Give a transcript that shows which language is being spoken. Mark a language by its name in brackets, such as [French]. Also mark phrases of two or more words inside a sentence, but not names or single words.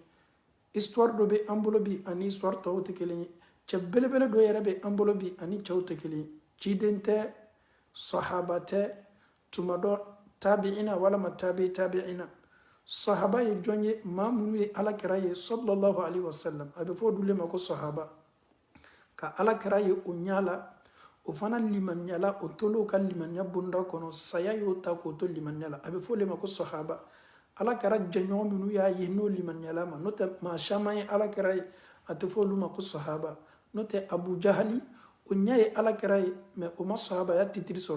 [Bambara] Histoire dɔ bɛ an bolo bi ani histoire tɔw tɛ kelen ye. Cɛ belebele dɔ yɛrɛ bɛ an bolo bi ani cɛw tɛ kelen ye. Ciden tɛ sahaba tɛ tuma dɔ tabi'ina walama tabi'ina. Sahaba ye jɔn ye maa minnu ye alakira ye [Arabic] صلى الله عليه وسلم [Bambara] a bɛ fɔ olu de ma ko sahaba ka alakira ye o ɲa la o fana limaniya la o tolo ka limaniya bonda kɔnɔ saya y'o ta k'o to limaniya la a bɛ fɔ olu de ma ko sahaba. Alakira jɛɲɔgɔn minnu y'a ye n'o limaniyala ma n'o tɛ maa caman ye alakira ye a tɛ fɔ olu ma ko sahaba n'o tɛ abu jahali o ɲɛ ye alakira ye mɛ o ma sahabaya titiri sɔrɔ.